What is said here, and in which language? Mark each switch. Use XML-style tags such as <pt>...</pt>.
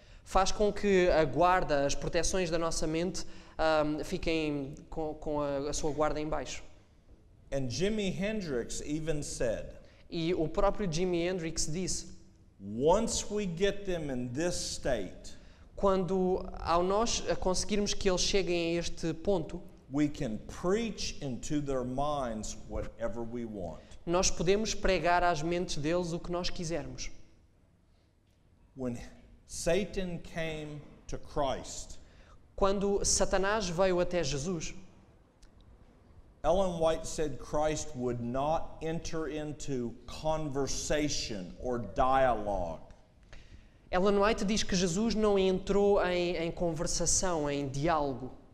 <pt>Faz com que a guarda, as proteções da nossa mente fiquem com a sua guarda em baixo.</pt> <en>And Jimi Hendrix even said,</en> <pt>E o próprio Jimi Hendrix disse,</pt> <en>once we get them in this state,</en> <pt>quando ao nós conseguirmos que eles cheguem a este ponto,</pt> <en>we can preach into their minds whatever we want.</en> <pt>nós podemos pregar às mentes deles o que nós quisermos.</pt> <en>When Satan came to Christ,</en> <pt>Quando Satanás veio até Jesus,</pt> <en>Ellen White said Christ would not enter into conversation or dialogue.</en> <pt>Ellen White diz que Jesus não entrou em conversação, em diálogo.</pt>